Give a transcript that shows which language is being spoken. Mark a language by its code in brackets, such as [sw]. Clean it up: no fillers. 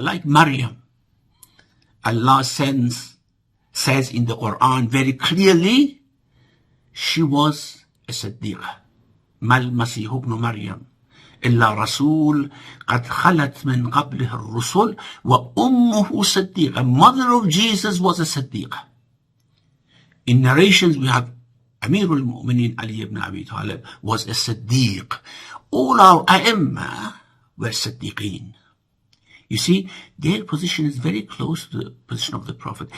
[en] Like Maryam, Allah says in the Quran very clearly, she was a Siddiqah. [ar] ما المسيح ابن مريم إلا رسول قد خلت من قبله الرسل وأمه صديقة. [en] Mother of Jesus was a Siddiqah. In narrations we have Amirul Mu'minin Ali ibn Abi Talib was a Siddiq. All our A'imma were Siddiqeen. You see, their position is very close to the position of the Prophet.